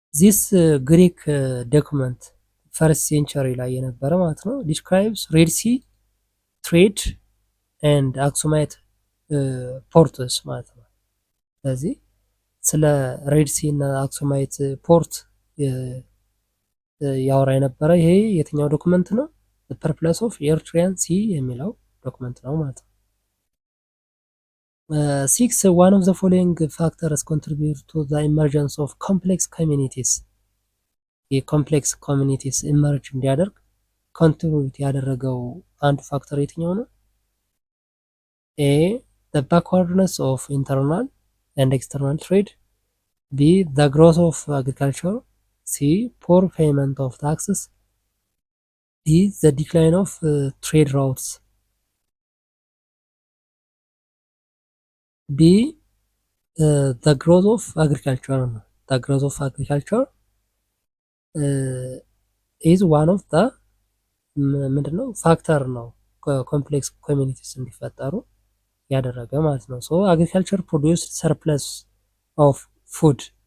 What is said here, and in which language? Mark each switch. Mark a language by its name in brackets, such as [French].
[English] This Greek document ፈርስት ሴንቸሪ [Amharic] ላይ የነበረ ማለት ነው [English] ዲስክራይብስ ሬድ ሲ ትሬድ ኤንድ አክሱማይት ፖርትስ [Amharic] ማለት ነው። ስለዚህ ስለ [English] ሬድ ሲ እና አክሱማይት ፖርት [Amharic] ያወራ የነበረ ይሄ የትኛው ዶክመንት ነው? [English] ፐርፕለስ ኦፍ ኤርትሪያን ሲ [Amharic] የሚለው ዶክመንት ነው ማለት ነው። [English] 6 one of the following factors contribute to the emergence of complex communities. [Amharic] የኮምፕሌክስ ኮሚኒቲስ ኢመርጅ እንዲያደርግ ኮንትሪቢዩት ያደረገው አንዱ ፋክተር የትኛው ነው? [English] ኤ the backwardness of internal and external trade. B the growth of agriculture. C poor payment of taxes. D the decline of trade routes. B the growth of agriculture. The growth of agriculture is one of the [Amharic] ምንድነው [English] ፋክተር [Amharic] ነው ኮምፕሌክስ ኮሚኒቲስ እንዲፈጠሩ ያደረገ ማለት ነው። [English] ሶ አግሪካልቸር ፕሮዲውስ ሰርፕለስ ኦፍ ፉድ።